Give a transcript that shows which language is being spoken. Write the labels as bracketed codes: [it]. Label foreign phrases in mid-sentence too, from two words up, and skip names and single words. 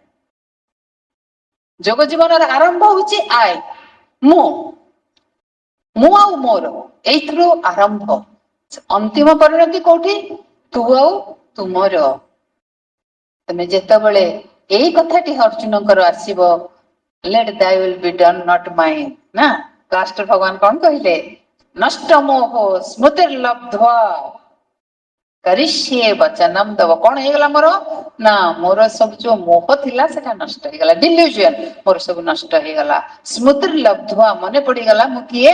[or] ଯୋଗ ଜୀବନର ଆରମ୍ଭ ହଉଛି ଆଇ, ମୁଁ। ମୁଁ ଆଉ ମୋର, ଏଇଥିରୁ ଆରମ୍ଭ। ଅନ୍ତିମ ପରିଣତି କୋଉଠି? ତୁ ଆଉ ତୁମର। ତମେ ଯେତେବେଳେ ଏଇ କଥାଟି ଅର୍ଜୁନଙ୍କର ଆସିବ, [en] let thy will be done not mine, [or] ନା ଲାଷ୍ଟରେ ଭଗବାନ କଣ କହିଲେ? [sa] ନଷ୍ଟ ମୋହ ସ୍ମୃତିର୍ଲବ୍ଧ୍ୱା କରିଷ୍ୟେ ବଚନଂ ତବ। [or] କଣ ହେଇଗଲା ମୋର? ନା ମୋର ସବୁ ଯୋଉ ମୋହ ଥିଲା ସେଟା ନଷ୍ଟ ହେଇଗଲା। ଡିଲ୍ୟୁଜନ ମୋର ସବୁ ନଷ୍ଟ ହେଇଗଲା। ସ୍ମୃତିର୍ଲବ୍ଧ୍ୱା ମନେ ପଡିଗଲା ମୁଁ କିଏ?